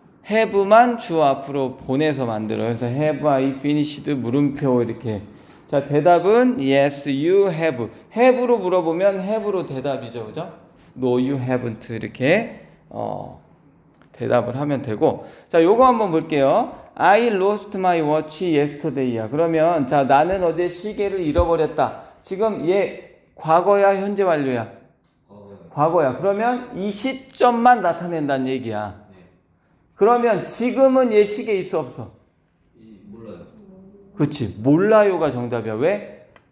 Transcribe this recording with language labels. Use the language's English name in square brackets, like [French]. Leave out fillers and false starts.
[Korean] have만 주 앞으로 보내서 만들어요. 그래서 [English] have I finished [Korean] 물음표 이렇게. 자, 대답은 [English] yes you have. [Korean] have로 물어보면 have로 대답이죠. 그죠? [English] no you haven't [Korean] 이렇게 대답을 하면 되고. 자, 요거 한번 볼게요. [English] I lost my watch yesterday야. [Korean] 그러면 자, 나는 어제 시계를 잃어버렸다. 지금 얘 과거야 현재 완료야? 과거야. 그러면 이 시점만 나타낸다는 얘기야. 그러면 지금은 얘 시계 있어 없어? 몰라요. 그렇지. 몰라요가 정답이야. 왜?